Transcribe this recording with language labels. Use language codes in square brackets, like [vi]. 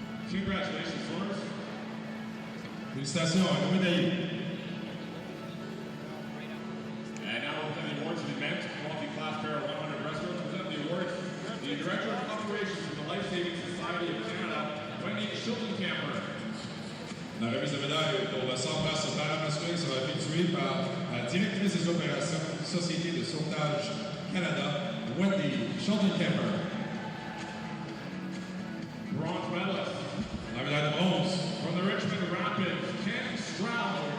[en] Congratulations, Lawrence. [fr] Félicitations à nos médaillés. [en] And now we'll present the awards to the men's multi-class para 100 breaststroke. To present the awards, the Director of Operations for the Life Saving Society of Canada, Wendy Schultencamper. [fr] La remise de médaille pour le 100 brasses para-masculin sera effectuée par la directrice des opérations Société de sauvetage Canada, Wendy Schultencamper. [en] Bronze medalist. [fr] La médaille de bronze, [en] From the Richmond Rapids, Ken Stroud.